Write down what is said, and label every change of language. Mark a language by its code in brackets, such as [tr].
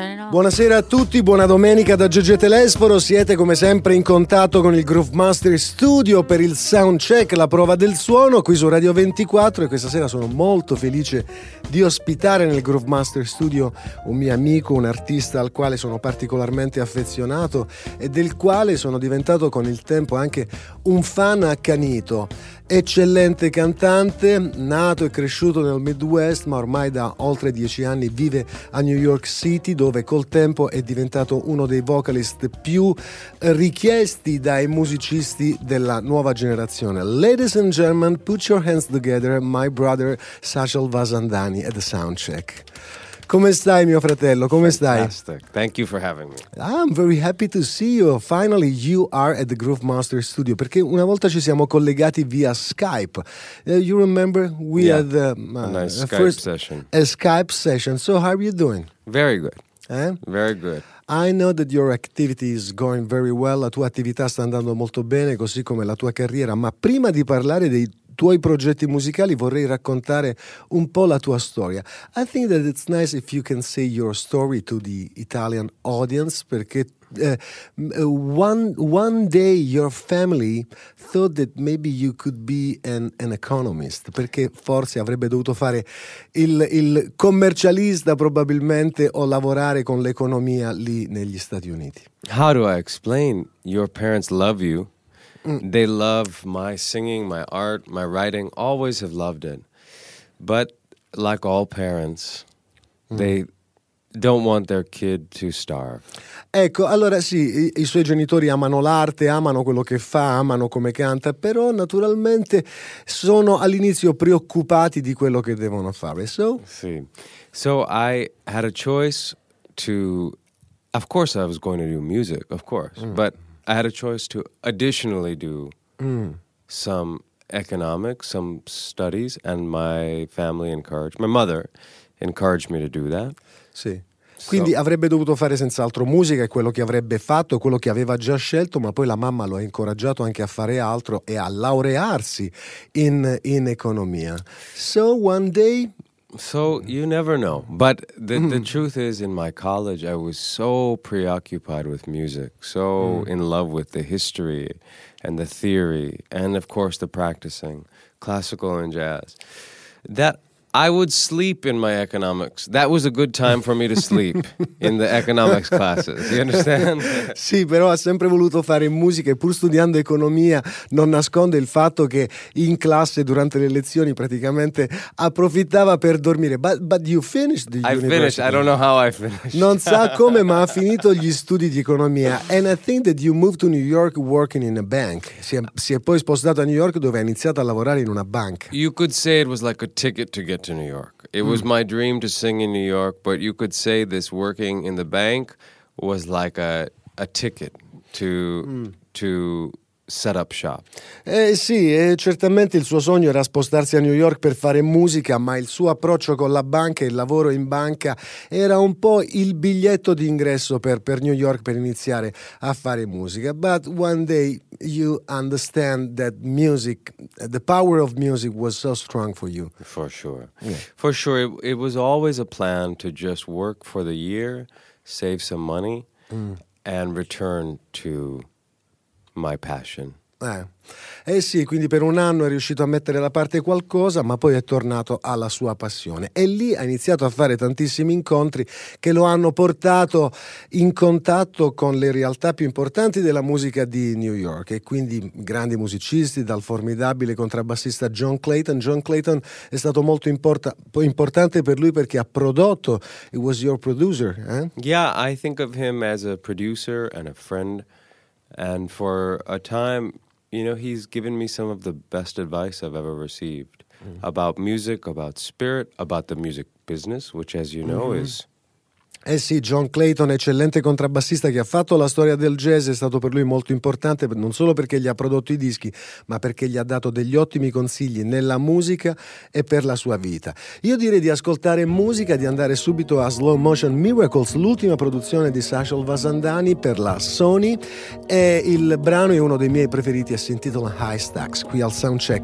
[it] Buonasera a tutti, buona domenica da Gegè Telesforo. Siete come sempre in contatto con il Groove Master Studio per il sound check, la prova del suono qui su Radio 24, e questa sera sono molto felice di ospitare nel Groove Master Studio un mio amico, un artista al quale sono particolarmente affezionato e del quale sono diventato con il tempo anche un fan accanito. Eccellente cantante, nato e cresciuto nel Midwest, ma ormai da oltre 10 anni vive a New York City, dove col tempo è diventato uno dei vocalist più richiesti dai musicisti della nuova generazione. [en] Ladies and gentlemen, put your hands together, my brother Sajal Vasandhani at the soundcheck. [it] Come stai, mio fratello? Come [en] Fantastic. [it] Stai? [en] Thank you for having me. I'm very happy to see you. Finally, you are at the Groove Master Studio. [it] Perché una volta ci siamo collegati via Skype. [en] You remember? We had a Skype session. A Skype session. So, how are you doing? Very good. Eh? Very good. I know that your activity is going very well. [it] La tua attività sta andando molto bene, così come la tua carriera. Ma prima di parlare dei tuoi progetti musicali, vorrei raccontare un po' la tua storia. [en] I think that it's nice if you can say your story to the Italian audience, perché one day your family thought that maybe you could be an economist, [it] perché forse avrebbe dovuto fare il commercialista probabilmente, o lavorare con l'economia lì negli Stati Uniti. [en] How do I explain? Your parents love you. They love my singing, my art, my writing, always have loved it. But like all parents, they don't want their kid to starve. [it] Ecco, allora sì, i suoi genitori amano l'arte, amano quello che fa, amano come canta, però naturalmente sono all'inizio preoccupati di quello che devono fare. [en] So? Sì. So I had a choice to, of course I was going to do music, of course, but I had a choice to additionally do some economics, some studies, and my family encouraged, my mother encouraged me to do that. [it] Sì. Quindi avrebbe dovuto fare senz'altro musica, è quello che avrebbe fatto, quello che aveva già scelto, ma poi la mamma lo ha incoraggiato anche a fare altro e a laurearsi in economia. [en] So one day... So you never know, but the truth is, in my college I was so preoccupied with music, so in love with the history and the theory and of course the practicing, classical and jazz, that I would sleep in my economics. That was a good time for me to sleep in the economics classes. You understand? [it] Sì, però ha sempre voluto fare musica e pur studiando economia non nasconde il fatto che in classe durante le lezioni praticamente approfittava per dormire. [en] But you finished the university. I finished. I don't know how I finished. [it] Non sa come, ma ha finito gli studi di economia. [en] And I think that you moved to New York working in a bank. [it] Si è poi spostato a New York, dove ha iniziato a lavorare in una banca. [en] You could say it was like a ticket to get to New York. It was my dream to sing in New York, but you could say this working in the bank was like a ticket to set up shop. [it] Sì, certamente il suo sogno era spostarsi a New York per fare musica, ma il suo approccio con la banca e il lavoro in banca era un po' il biglietto d'ingresso per New York per iniziare a fare musica. [en] But one day you understand that music, the power of music was so strong for you. For sure. Yeah. For sure. It was always a plan to just work for the year, save some money, and return to my passion. [it] Sì, quindi per un anno è riuscito a mettere da parte qualcosa, ma poi è tornato alla sua passione. E lì ha iniziato a fare tantissimi incontri che lo hanno portato in contatto con le realtà più importanti della musica di New York, e quindi grandi musicisti, dal formidabile contrabbassista John Clayton. John Clayton è stato molto importante per lui perché ha prodotto. [en] He was your producer, eh? Yeah, I think of him as a producer and a friend. And for a time, you know, he's given me some of the best advice I've ever received about music, about spirit, about the music business, which, as you know, is [it] Eh sì, John Clayton, eccellente contrabbassista che ha fatto la storia del jazz, è stato per lui molto importante non solo perché gli ha prodotto i dischi, ma perché gli ha dato degli ottimi consigli nella musica e per la sua vita. Io direi di ascoltare musica, di andare subito a Slow Motion Miracles, l'ultima produzione di Sashal Vasandhani per la Sony, e il brano è uno dei miei preferiti, si intitola High Stacks, qui al Soundcheck.